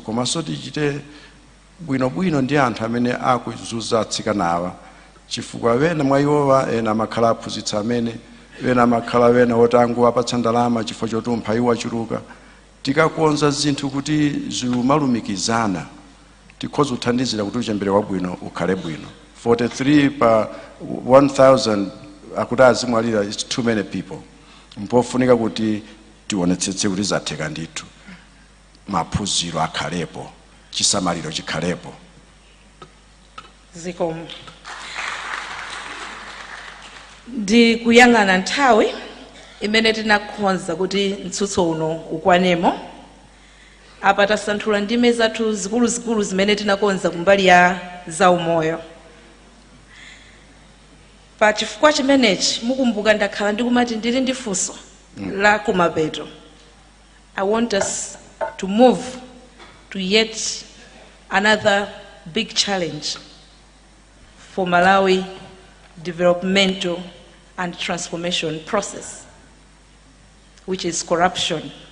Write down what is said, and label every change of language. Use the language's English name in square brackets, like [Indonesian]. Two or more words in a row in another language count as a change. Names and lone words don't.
[Nyanja] Komanso tichite bwino ndi anthu amene akuzunza atsikanawa chifukwa wena mwa iwowa ena amakhala aphunzitsa amene wena amakhala wena wotangu apatsa ndalama chifukwa choti umphawi wachuluka. Tikakonza zinthu kuti zimalumikizana tikhoza kuthandizira kuti uchembere wabwino ukhale bwino. 43 pa 1000 akuti azimwalira [English] is too many people. [Nyanja] Mpofunika kuti tionetsetse kuti zatheka ndithu, maphunziro akhalepo, chisamaliro chikhalepo. Zikomo. Ndi kuyang'ana nthawi imene tinakhonza kuti mtsutso uno ukwanemo. Apa tasanthula ndime zathu zikuluzikulu zimene tinakonza kumbali ya zaumoyo. Pa chifukwa chimenechi mukumbuka ndakhala ndikumati ndili ndi funso la kumapeto. [English] I want us to move to yet another big challenge for Malawi developmental and transformation process, which is corruption.